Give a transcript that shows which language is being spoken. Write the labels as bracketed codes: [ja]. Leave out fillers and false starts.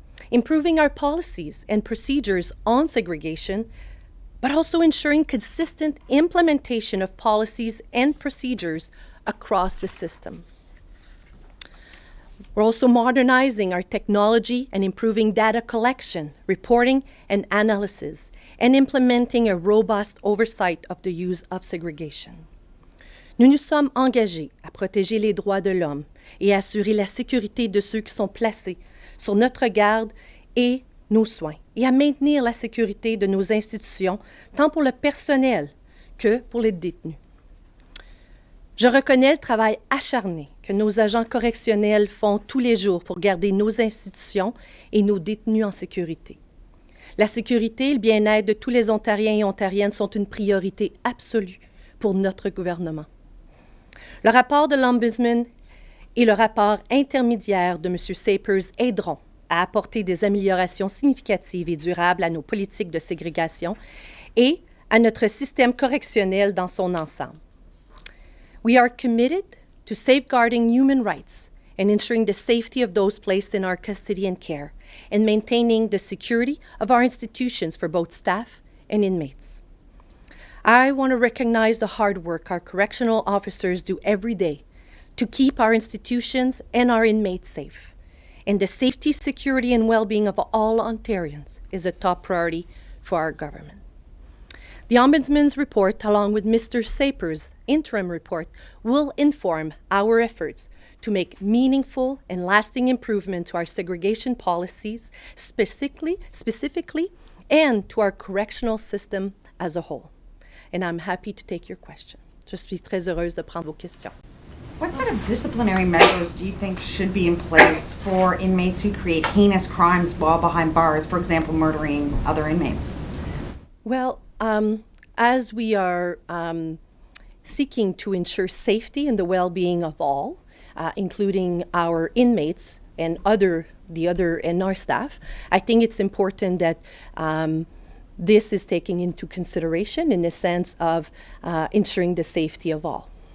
[en] improving our policies and procedures on segregation, but also ensuring consistent implementation of policies and procedures across the system. We're also modernizing our technology and improving data collection, reporting, and analysis, and implementing a robust oversight of the use of segregation. [fr] Nous nous sommes engagés à protéger les droits de l'homme et à assurer la sécurité de ceux qui sont placés sur notre garde et nos soins, et à maintenir la sécurité de nos institutions, tant pour le personnel que pour les détenus. Je reconnais le travail acharné que nos agents correctionnels font tous les jours pour garder nos institutions et nos détenus en sécurité. La sécurité et le bien-être de tous les Ontariens et Ontariennes sont une priorité absolue pour notre gouvernement. Le rapport de l'Ombudsman et le rapport intermédiaire de M. Sapers aideront à apporter des améliorations significatives et durables à nos politiques de ségrégation et à notre système correctionnel dans son ensemble. [en] We are committed to safeguarding human rights and ensuring the safety of those placed in our custody and care, and maintaining the security of our institutions for both staff and inmates. I want to recognize the hard work our correctional officers do every day to keep our institutions and our inmates safe. And the safety, security, and well-being of all Ontarians is a top priority for our government. The Ombudsman's report, along with Mr. Saper's interim report, will inform our efforts to make meaningful and lasting improvement to our segregation policies, specifically, and to our correctional system as a whole. And I'm happy to take your question. [fr] Je suis très heureuse de prendre vos questions. [en] What sort of disciplinary measures do you think should be in place for inmates who create heinous crimes while behind bars, for example, murdering other inmates? Well, as we are seeking to ensure safety and the well-being of all, including our inmates and our staff, I think it's important that this is taken into consideration in the sense of ensuring the safety of all.